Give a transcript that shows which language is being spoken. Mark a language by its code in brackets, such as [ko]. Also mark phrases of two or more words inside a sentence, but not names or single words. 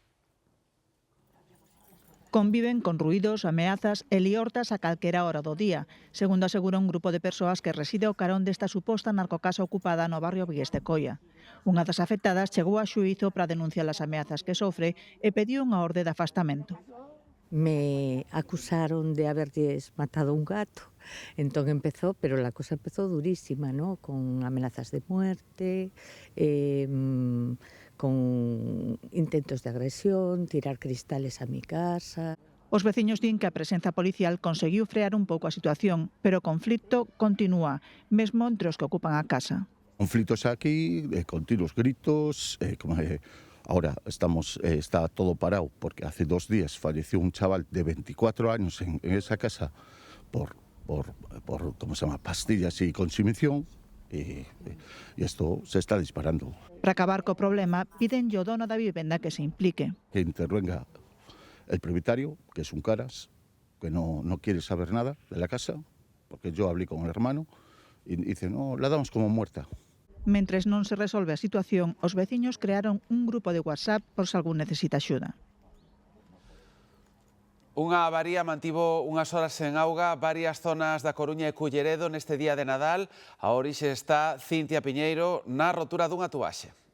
[gl] Conviven con ruídos, ameazas e liortas a calquera hora do día, segundo asegura un grupo de persoas que reside ao carón desta suposta narcocasa ocupada no barrio Vigués de Coia. Unha das afectadas chegou a xuízo para denunciar as ameazas que sofre e pediu unha orde de afastamento. [es] Me acusaron de haberles matado un gato, entón empezó, pero la cosa empezó durísima, ¿no? Con amenazas de muerte, con intentos de agresión, tirar cristales a mi casa. [gl] Os veciños din que a presenza policial conseguiu frear un pouco a situación, pero o conflito continúa, mesmo entre os que ocupan a casa. Conflitos aquí, [es] continuos gritos, ahora está todo parado porque hace 2 días falleció un chaval de 24 años en esa casa por pastillas y consumición. Y esto se está disparando. [gl] Para acabar co problema, piden ao dono da vivenda que se implique. [es] Que intervenga el propietario, que es un caras, que no quiere saber nada de la casa, porque yo hablé con el hermano y dice, no, la damos como muerta. [gl] Mentres non se resolve a situación, os veciños crearon un grupo de WhatsApp por se algún necesita axuda. Unha avaría mantivo unhas horas sen auga varias zonas da Coruña e Culleredo neste día de Nadal. A orixe está Cintia Piñeiro na rotura dunha tubaxe.